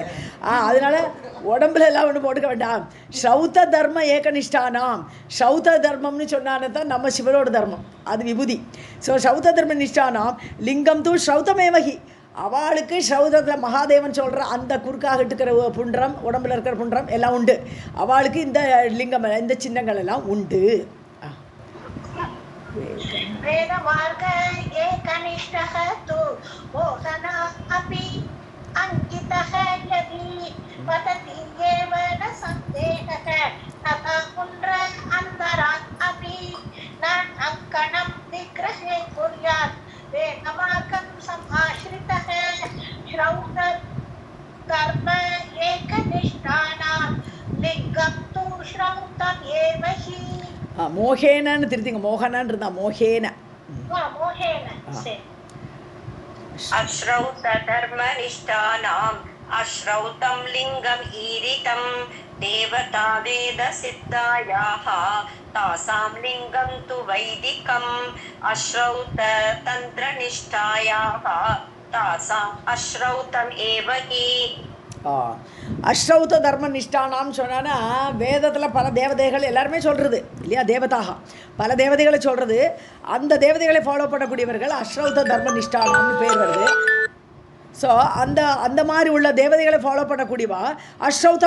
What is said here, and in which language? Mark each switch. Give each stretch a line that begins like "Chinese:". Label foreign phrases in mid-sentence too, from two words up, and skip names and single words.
Tamil: அதனால உடம்புல எல்லாம் ஒன்று போட்டுக்க வேண்டாம்.
Sanskrit: श्रौत धर्म एकनिष्ठानाम्,
Tamil: ஸ்ரௌத்த தர்மம்னு சொன்னான்னு தான் நம்ம சிவனோட தர்மம், அது விபூதி. ஸோ
Sanskrit: श्रौत धर्म निष्ठानाम् लिङ्गं तु श्रौतमेवहि,
Tamil: அவளுக்கு ஸ்ரௌதத்தில் மகாதேவன் சொல்கிற அந்த குறுக்காக இருக்கிற புன்றம், உடம்புல இருக்கிற புன்றம் எல்லாம் உண்டு. அவளுக்கு இந்த லிங்கம் இந்த சின்னங்கள் எல்லாம் உண்டு.
Sanskrit: वेदमार्ग एकनिष्ठः तु मोहना अपि अङ्कितः यदि पतति एव न सन्देहः तथा पुण्ड्र अन्तरात् अपि न अङ्कणं विग्रहे कुर्यात् वेदमार्गं समाश्रितः श्रौतकर्म एकनिष्ठानां लिङ्गं तु श्रौतम् एव हि
Tamil: மோகேனன்னு திருத்திங்க மோகனான்னு இருந்தா மோகேன
Hindi: मोहेन से
Sanskrit: अश्रौतधर्मनिष्ठानाम् अश्रौतं लिङ्गम् ईरितं देवता वेदसिद्धायाः तासां लिङ्गं तु वैदिकम् अश्रौततन्त्रनिष्ठायाः तासाम् अश्रौतम् एव हि
Tamil: அஸ்ரௌத தர்ம நிஷ்டானான்னு சொன்னான்னா வேதத்தில் பல தேவதைகள் எல்லாருமே சொல்கிறது இல்லையா தேவதாக பல தேவதைகளை சொல்கிறது அந்த தேவதைகளை ஃபாலோ பண்ணக்கூடியவர்கள் அஸ்ரௌத தர்ம நிஷ்டானான்னு பேர் வருது ஸோ அந்த மாதிரி உள்ள தேவதைகளை ஃபாலோ பண்ணக்கூடியவா அஸ்ரௌத்தம்